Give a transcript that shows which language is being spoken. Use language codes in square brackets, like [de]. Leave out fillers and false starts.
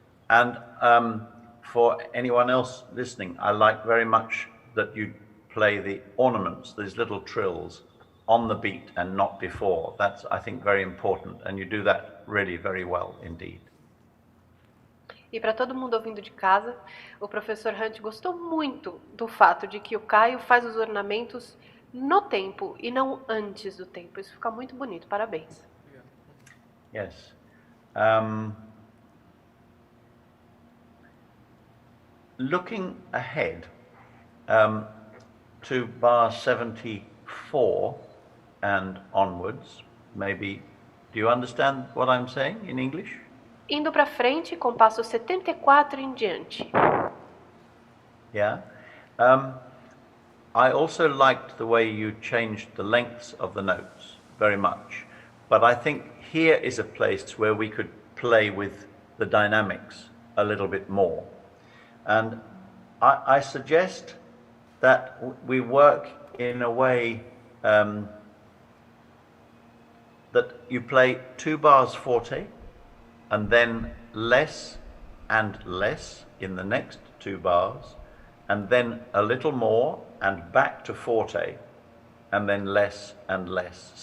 [en] And for anyone else listening, I like very much that you play the ornaments, these little trills, on the beat and not before. That's, I think, very important. And you do that really very well indeed. [pt] E para todo mundo ouvindo de casa, o professor Hunt gostou muito do fato de que o Caio faz os ornamentos no tempo e não antes do tempo. Isso fica muito bonito. Parabéns. [en] Yes. Looking ahead to bar 74 and onwards, maybe, do you understand what I'm saying in English? [pt] Indo para frente, compasso 74 em diante. [en] Yeah. I also liked the way you changed the lengths of the notes very much. But I think here is a place where we could play with the dynamics a little bit more. And I suggest that we work in a way that you play 2 bars forte and then less and less in the next 2 bars, and then a little more and back to forte, and then less and less.